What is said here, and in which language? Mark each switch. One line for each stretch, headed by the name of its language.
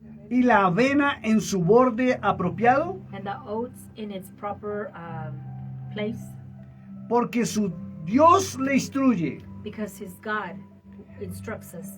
Spanish: Y la avena en su borde apropiado,
English: and the oats in its proper place,
Spanish: porque su Dios le instruye
English: because his God instructs us